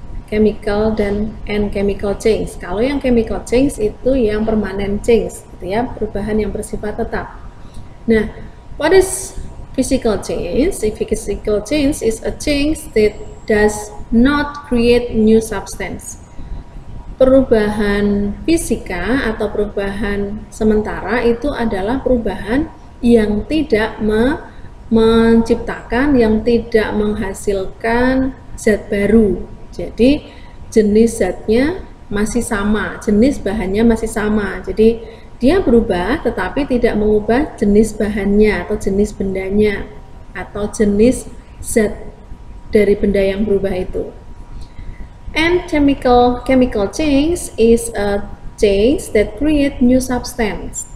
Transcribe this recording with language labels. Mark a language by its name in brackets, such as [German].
[Indonesian] Chemical dan chemical change. Kalau yang chemical change itu yang permanent change, gitu ya, perubahan yang bersifat tetap. [English] Nah, what is physical change? Physical change is a change that does not create new substance. [Indonesian] Perubahan fisika atau perubahan sementara itu adalah perubahan yang tidak menciptakan, yang tidak menghasilkan zat baru. Jadi jenis zatnya masih sama, jenis bahannya masih sama. Jadi dia berubah tetapi tidak mengubah jenis bahannya atau jenis bendanya atau jenis zat dari benda yang berubah itu. [English] And chemical change is a change that create new substance.